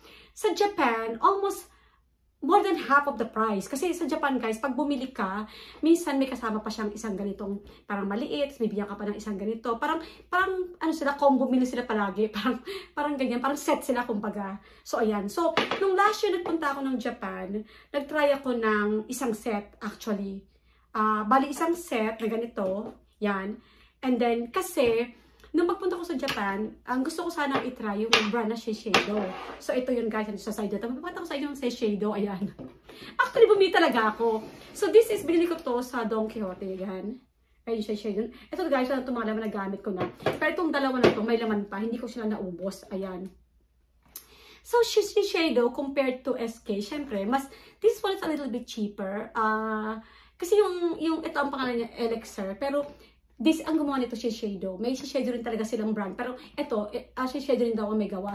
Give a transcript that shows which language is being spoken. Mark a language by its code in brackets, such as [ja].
[en] Sa Japan, almost more than half of the price. [tl] Kasi sa Japan guys, pag bumili ka, minsan may kasama pa siyang isang ganitong parang maliit, may bigyan ka pa ng isang ganito. Parang ano sila, combo meal sila palagi. Parang ganyan, parang set sila kumbaga. So ayan. So, nung last year nagpunta ako ng Japan, nagtry ako ng isang set actually. Bali isang set na ganito. Yan. And then, kasi nung magpunta ko sa Japan, ang gusto ko sana i-try yung brand na Shiseido. So, ito yun guys, sa side dito. Mapapata ko sa inyo yung Shiseido, ayan. Actually, bumili talaga ako. [en] So, this is, [tl] binili ko to sa Don Quixote, ayan. Ayun, Shiseido. Ito guys, itong mga laman na gamit ko na. Pero itong dalawa na to, may laman pa. Hindi ko sila naubos, ayan. [en] So, Shiseido compared to SK, syempre, this one is a little bit cheaper. [tl] Kasi ito ang pangalan niya, Elixir. Pero, ang gumawa nito Shiseido. May Shiseido rin talaga silang brand. Pero ito, Shiseido rin daw ang may gawa.